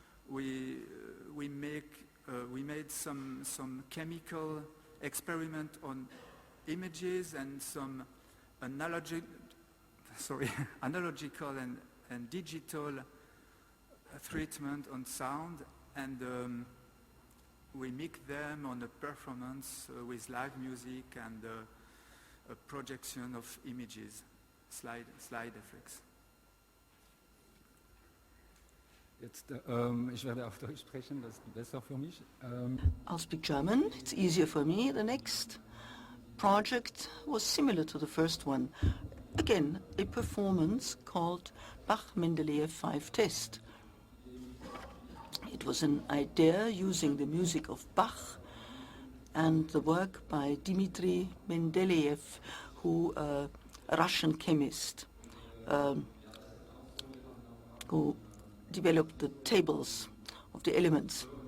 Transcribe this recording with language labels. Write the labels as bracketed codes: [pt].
[en] We made some chemical experiment on images and some analogical and digital treatment on sound, and we mix them on a performance with live music and a projection of images, slide effects. [de] Jetzt, ich werde auf Deutsch sprechen, das ist besser für mich. [en] I'll speak German, it's easier for me. The next project was similar to the first one. Again, a performance called Bach-Mendeleev 5 Test. It was an idea using the music of Bach and the work by Dmitri Mendeleev, a Russian chemist who developed the tables of the elements.